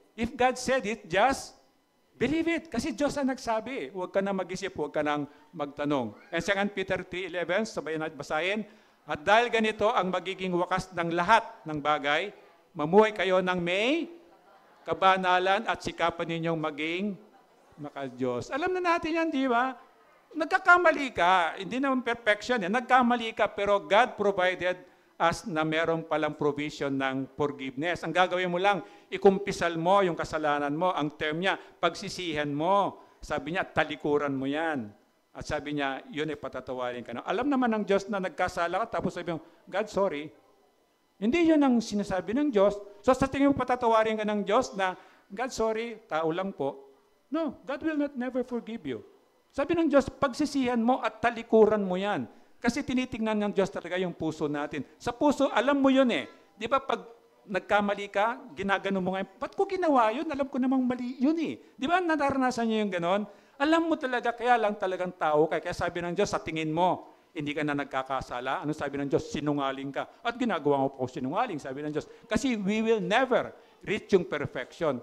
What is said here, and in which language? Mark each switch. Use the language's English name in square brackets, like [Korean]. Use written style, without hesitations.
[English] If God said it, just believe it. [Filipino] Kasi Diyos ang nagsabi. Huwag ka nang mag-isip, huwag ka nang magtanong. And 2 Peter 3:11, sabayan natin basahin, at dahil ganito ang magiging wakas ng lahat ng bagay, mamuhay kayo ng may kabanalan at sikapan ninyong maging maka-Diyos. Alam na natin yan, di ba? Nagkakamali ka. Hindi naman perfection. Nagkamali ka, pero [English] God provided us [Filipino] na merong palang provision ng forgiveness. Ang gagawin mo lang, ikumpisal mo yung kasalanan mo. Ang term niya, pagsisihan mo. Sabi niya, talikuran mo yan. At sabi niya, yun ay patatawarin ka na. Alam naman ng Diyos na nagkasala ka, tapos sabi mo, [English] God, sorry. [Filipino] Hindi yun ang sinasabi ng Diyos. So sa tingin mo patatawarin ka ng Diyos na, God, sorry, tao lang po. [English] No, God will never forgive you. [Filipino] Sabi ng Diyos, pagsisihan mo at talikuran mo yan. Kasi tinitingnan ng Diyos talaga yung puso natin. Sa puso, alam mo yun eh. Di ba pag nagkamali ka, ginagano mo ngayon, ba't ko ginawa yun? Alam ko namang mali yun eh. Di ba naranasan niyo yung ganon? Alam mo talaga, kaya lang talagang tao ka. Kaya sabi ng Diyos, sa tingin mo, hindi ka na nagkakasala. Ano sabi ng Diyos? Sinungaling ka. At ginagawa mo po sinungaling, sabi ng Diyos. Kasi [English] we will never reach [Filipino] yung perfection.